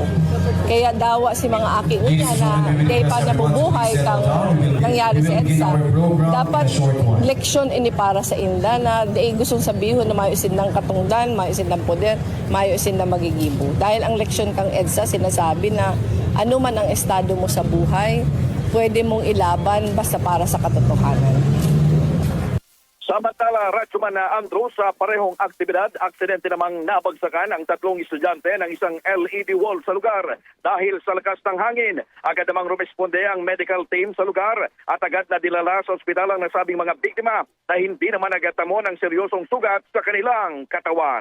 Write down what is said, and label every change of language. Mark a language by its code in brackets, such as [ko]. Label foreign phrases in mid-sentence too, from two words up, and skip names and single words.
[bik] Kaya dawa si mga aki unya na day pa nabubuhay kang nangyari sa EDSA. Dapat leksyon ini para sa inda na day gustong sabihin na mayo isin ng katungdan, mayo isin ng poder, mayo isin ng magigibo. [tl] Dahil ang leksyon kang EDSA sinasabi na ano man ang estado mo sa buhay, pwede mong ilaban basta para sa katotohanan. Samantala, Ratsuman na Andrew, sa parehong aktibidad, aksidente namang nabagsakan ang 3 estudyante ng isang LED wall sa lugar. Dahil sa lakas ng hangin, agad namang rumesponde ang medical team sa lugar at agad na dilala sa ospital ang nasabing mga biktima na hindi naman nagatamo ng seryosong sugat sa kanilang katawan.